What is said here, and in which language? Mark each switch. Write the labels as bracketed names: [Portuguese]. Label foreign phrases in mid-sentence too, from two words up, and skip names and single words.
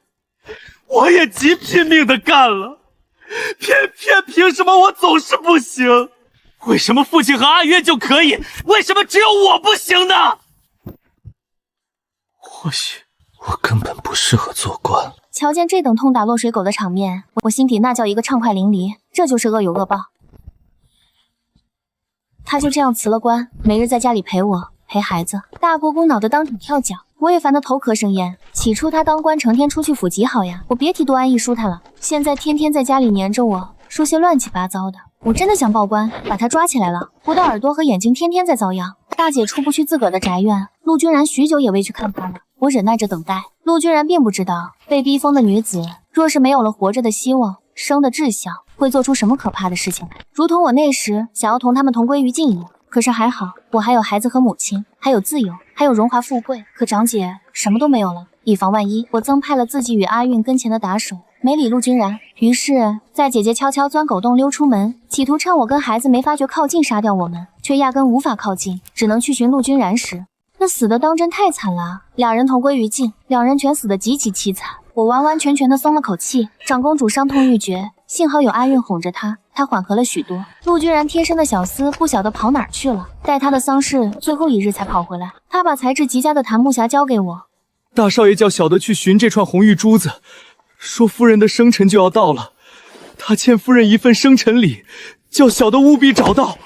[Chinese] 我也極拼命的幹了，偏偏憑什麼我總是不行？為什麼父親和阿淵就可以，為什麼只有我不行呢？或許我根本不適合做官。瞧見這等痛打落水狗的場面，我心底那叫一個暢快淋漓。這就是惡有惡報。他就這樣辭了官，每日在家裡陪我陪孩子。大姑姑惱得當場跳腳，我也煩得頭殼生煙。起初他當官成天出去府極好呀，我別提多安逸舒坦了。現在天天在家裡黏着我，說些亂七八糟的。我真的想報官，把他抓起來了。我的耳朵和眼睛天天在遭殃。大姐出不去自個兒的宅院，陸君然許久也未去看她了。我忍耐着等待。陸君然並不知道，被逼瘋的女子若是沒有了活着的希望，生的志向，會做出什麼可怕的事情來。如同我那時想要同他們同歸於盡一樣。可是還好，我還有孩子和母親，還有自由，還有榮華富貴。可長姐什麼都沒有了。以防萬一，我增派了自己與阿運跟前的打手，沒理陸君然。於是在姐姐悄悄鑽狗洞溜出門，企圖趁我跟孩子沒發覺靠近殺掉我們，卻壓根無法靠近，只能去尋陸君然時，那死的當真太慘了。兩人同歸於盡，兩人全死得極其淒慘。我完完全全的鬆了口氣。長公主傷痛欲絕，幸好有阿運哄着她，她緩和了許多。陸君然貼身的小廝不曉得跑哪兒去了，待他的喪事最後一日才跑回來。他把才智極佳的檀木匣交給我。大少爺叫小的去尋這串紅玉珠子，說夫人的生辰就要到了，他欠夫人一份生辰禮，叫小的務必找到。